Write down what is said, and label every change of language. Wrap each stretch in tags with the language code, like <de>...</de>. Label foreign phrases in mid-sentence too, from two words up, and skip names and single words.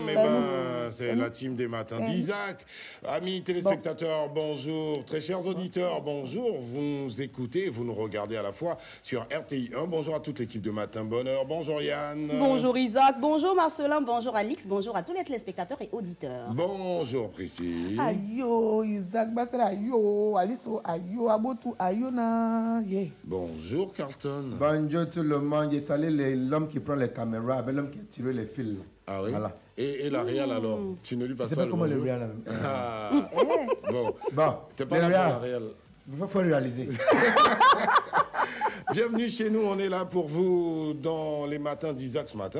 <fr>Eh ben, c'est la team des matins d'Isaac. Amis téléspectateurs, bonjour. Très chers auditeurs, bonjour. Vous nous écoutez, vous nous regardez à la fois sur RTI 1. Bonjour à toute l'équipe de Matin Bonheur. Bonjour Yann. Bonjour Isaac. Bonjour Marcelin. Bonjour Alix. Bonjour à tous les téléspectateurs et auditeurs. Bonjour Priscille.</fr> <bci>Ayo, Isaac Basra, ayo, Aliso, ayo, Abotu, ayo na.</bci> <fr>Bonjour Carlton. Bonjour tout le monde. Je salue l'homme qui prend les caméras avec l'homme qui tire les fils. Ah oui. Voilà. Et la réal alors? Tu ne lui passes pas le comment bonjour? le réal. Ah. Bon. T'es pas là pour la réal. Il faut réaliser. Bienvenue chez nous, on est là pour vous dans les matins d'Isaac ce matin.</fr>